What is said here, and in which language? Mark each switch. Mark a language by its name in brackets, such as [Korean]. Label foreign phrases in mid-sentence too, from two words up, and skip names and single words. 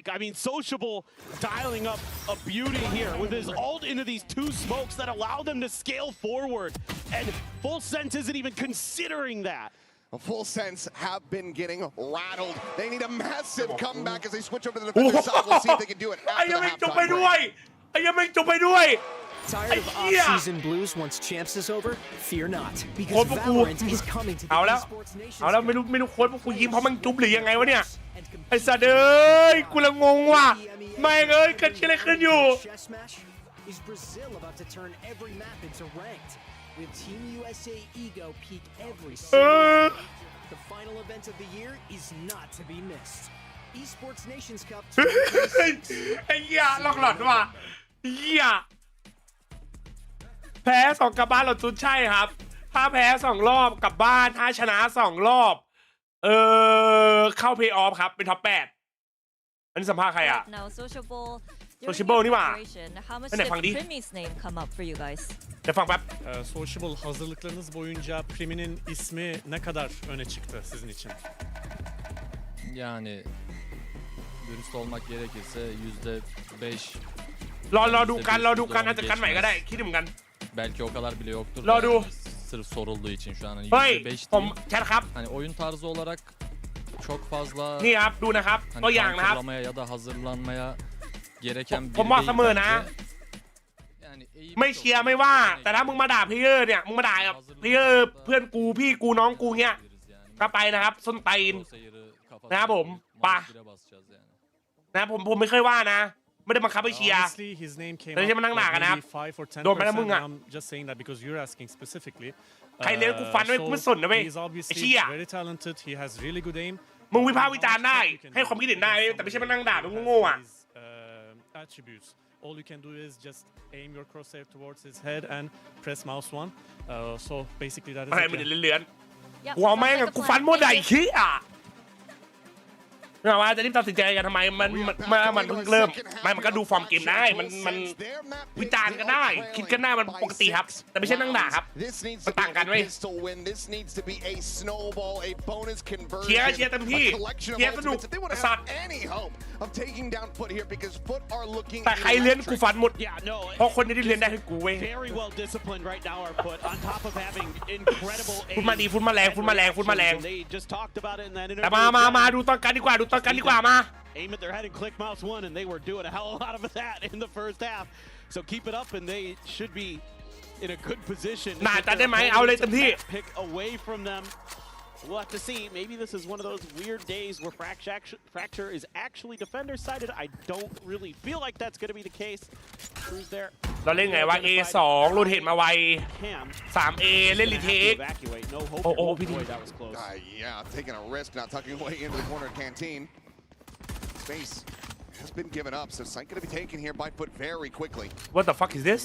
[English] I mean, Sociable dialing up a beauty here with his ult into these 2 smokes that allow them to scale forward. And Full Sense isn't even considering that. Full Sense have been getting rattled. They need a massive comeback as they switch over to the defender side. We'll see if they can do it after the halftime break. [Thai] ไอ้ยังไม่จบไปด้วย [English] Tired of off-season blues once champs is over? Fear not, because Valorant is coming to the esports nation. [Thai] เอาแล้วไม่รู้โค้ชพวกกูยิ้มเพราะมันจุ๊บหรือยังไงวะเนี่ยไอ้สัตว์เอ้ยกูละงงว่ะไม่เอ้ยเกิดอะไรขึ้นอยู่ [English] Is Brazil about to turn every map into ranked? With Team USA ego peak every single day. The final event of the year is not to be missed. Esports Nations Cup. [Thai] ไอ้เหี้ยหลอกหลอนว่ะเหี้ยแพ้2กลับบ้านเราจุดใช่ครับถ้าแพ้2รอบกลับบ้านถ้าชนะ2รอบเข้าเพย์ออฟครับเป็นท็อป8อันนี้สัมภาษณ์ใครอ่ะSociable นี่หว่าอันไหนฟังดิเดี๋ยวฟังแป๊บ [Turkish] Sociable hazırlıklarınız boyunca Primi'nin ismi ne kadar öne çıktı sizin için? Yani dürüst olmak gerekirse %5. [Thai] รอดูกันอาจจะกันใหม่ก็ได้คิดเหมือนกัน [Turkish] Belki o kadar bile yoktur. [Thai] รอดู [Turkish] Sırf sorulduğu için şu an hani [Thai] เฮ้ย [Turkish] %5 [Thai] ผม [Turkish] değil. [Thai] แชทครับ [Turkish] Hani oyun tarzı olarak çok fazla [Thai] นี่ครับดูนะครับตัวอย่างนะครับ [Turkish] counterlamaya ya da hazırlanmaya gereken [Thai] ผมบอกเสมอนะไม่เชียร์ไม่ว่าแต่ถ้ามึงมาด่าพี่เนี่ยมึงมาด่ากับพี่เพื่อนกูพี่กูน้องกูเงี้ยก็ไปนะครับส้นตีนนะครับผมป่ะนะผมไม่เคยว่านะไม่ได้บังคับไปเชียร์แต่ที่มันนั่งหนากันนะครับโดนไปแล้วมึงอ่ะใครเลี้ยงกูฟันไว้กูไม่สนนะเว้ยไอ้เชี่ยมึงวิพากษ์วิจารณ์ได้ให้ความคิดเห็นได้แต่ไม่ใช่มานั่งด่ามึงโง่ๆอ่ะ [English] All you can do is just aim your crosshair towards his head and press mouse 1. So basically that is [Thai] อะไรมันเลื้อนกูเอาแม่งกูฟันหมดได้ขี้อ่ะไม่ว่าจะรีบตัดสินใจกันทำไมมันเพิ่งเริ่มมันก็ดูฟอร์มเกมได้มันวิจารณ์กันได้คิดกันได้มันปกติครับแต่ไม่ใช่นั่งด่าครับมันต่างกันเว้ย เชียร์เต็มที่เชียร์สนุกสัตว์แต่ใครเลี้ยนกูฟันหมดเพราะคนนี้ที่เลี้ยนได้คือกูเว้ยฟุตมาดีฟุตมาแรงแต่มาดูตอนกันดีกว่ามา [English] Aim at their head and click mouse 1 and they were doing a hell of a lot of that in the first half. So keep it up and they should be in a good position. [Thai] น่าจะได้ไหมเอาเลยเต็มที่ [English] Pick away from them. We'll have to see. Maybe this is one of those weird days where Fracture is actually defender-sided. I don't really feel like that's going to be the case. Who's there? [Thai] เราเล่นไงวะ A2 โรเทตมาไว 3A เล่นรีเทคโอ้พี่ที [English] Yeah, taking a risk, not tucking away into the corner of Canteen. Space has been given up, so Sight going to be taken here by FUT very quickly. What the fuck is this?